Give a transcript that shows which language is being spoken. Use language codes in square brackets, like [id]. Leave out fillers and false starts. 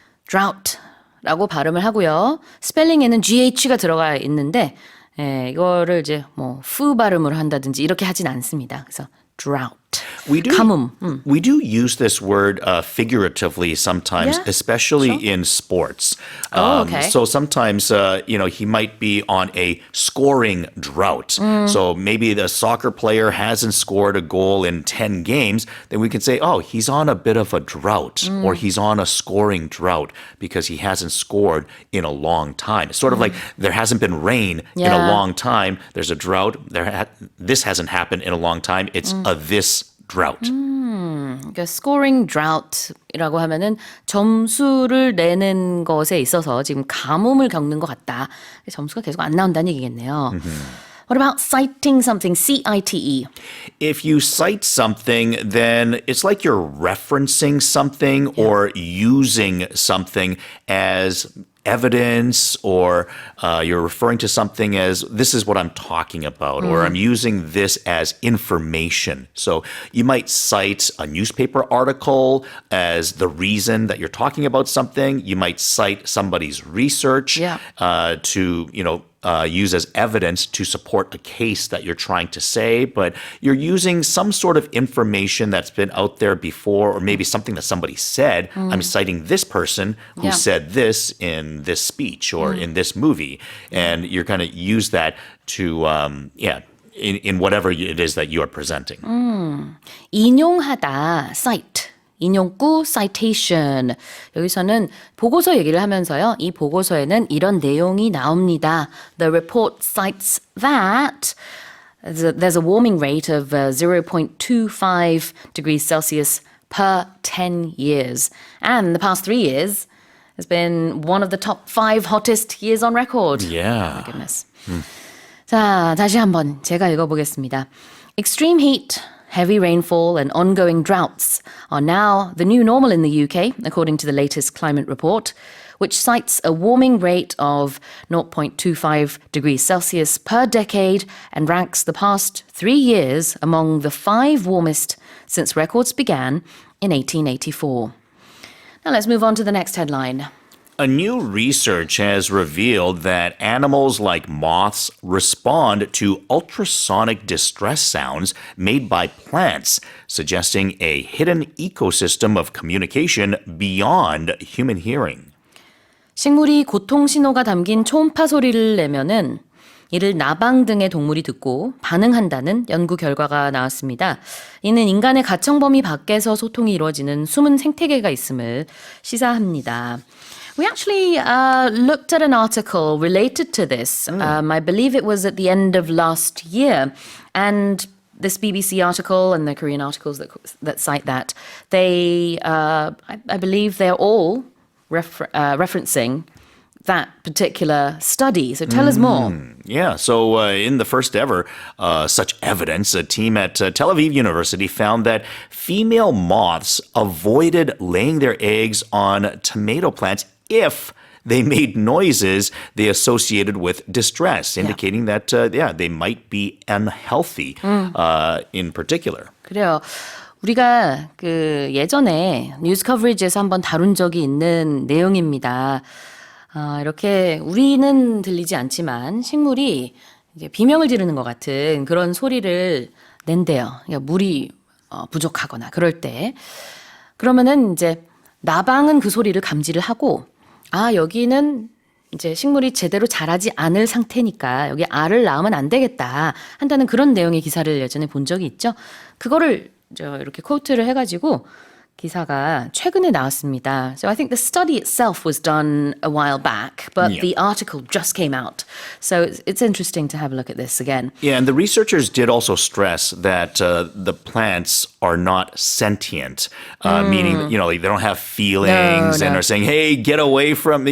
[ko] drought라고 발음을 하고요. 스펠링에는 GH가 들어가 있는데 이거를 이제 뭐 푸 발음으로 한다든지 이렇게 하진 않습니다. 그래서 drought. 가뭄. [en] We do use this word figuratively sometimes, especially in sports. Okay. So sometimes, he might be on a scoring drought. So maybe the soccer player hasn't scored a goal in 10 games. Then we can say, oh, he's on a bit of a drought or he's on a scoring drought because he hasn't scored in a long time. It's sort of like there hasn't been rain in a long time. There's a drought. This hasn't happened in a long time. It's a this drought. [ko] 그러니까 [en] scoring drought [ko] 이라고 하면은 점수를 내는 것에 있어서 지금 가뭄을 겪는 것 같다. 점수가 계속 안 나온다는 얘기겠네요. [en] What about citing something? C-I-T-E. If you cite something, then it's like you're referencing something or using something as evidence, or you're referring to something as, this is what I'm talking about, or I'm using this as information. So you might cite a newspaper article as the reason that you're talking about something. You might cite somebody's research to, use as evidence to support a case that you're trying to say, but you're using some sort of information that's been out there before, or maybe something that somebody said. I'm citing this person who said this in this speech or in this movie, and you're going to use that to, in whatever it is that you are presenting. [ko] 인용하다, cite. 인용구 citation. 여기서는 보고서 얘기를 하면서요. 이 보고서에는 이런 내용이 나옵니다. [en] The report cites that there's a warming rate of 0.25 degrees Celsius per 10 years. And the past 3 years has been one of the top 5 hottest years on record. Yeah. Oh my goodness. [ko] 자, 다시 한번 제가 읽어보겠습니다. [en] Extreme heat, heavy rainfall and ongoing droughts are now the new normal in the UK, according to the latest climate report, which cites a warming rate of 0.25 degrees Celsius per decade and ranks the past 3 years among the 5 warmest since records began in 1884. Now let's move on to the next headline. A new research has revealed that animals like moths respond to ultrasonic distress sounds made by plants, suggesting a hidden ecosystem of communication beyond human hearing. [ko] 식물이 고통 신호가 담긴 초음파 소리를 내면은 이를 나방 등의 동물이 듣고 반응한다는 연구 결과가 나왔습니다. 이는 인간의 가청 범위 밖에서 소통이 이루어지는 숨은 생태계가 있음을 시사합니다. [en] We actually looked at an article related to this. I believe it was at the end of last year. And this BBC article and the Korean articles that cite that, they, I believe they're all referencing that particular study. So tell us more. Yeah, so in the first ever such evidence, a team at Tel Aviv University found that female moths avoided laying their eggs on tomato plants if they made noises they associated with distress, indicating that, they might be unhealthy in particular. [ko] 그래요. 우리가 그 예전에 뉴스 커버리지에서 한번 다룬 적이 있는 내용입니다. 이렇게 우리는 들리지 않지만 식물이 이제 비명을 지르는 것 같은 그런 소리를 낸대요. 그러니까 물이 부족하거나 그럴 때. 그러면은 이제 나방은 그 소리를 감지를 하고 여기는 이제 식물이 제대로 자라지 않을 상태니까 여기 알을 낳으면 안 되겠다 한다는 그런 내용의 기사를 예전에 본 적이 있죠. 그거를 이렇게 코트를 해가지고 기사가 최근에 나왔습니다. [en] So I think the study itself was done a while back, but the article just came out. So it's interesting to have a look at this again. Yeah, and the researchers did also stress that the plants are not sentient, meaning, they don't have feelings and are saying, hey, get away from me.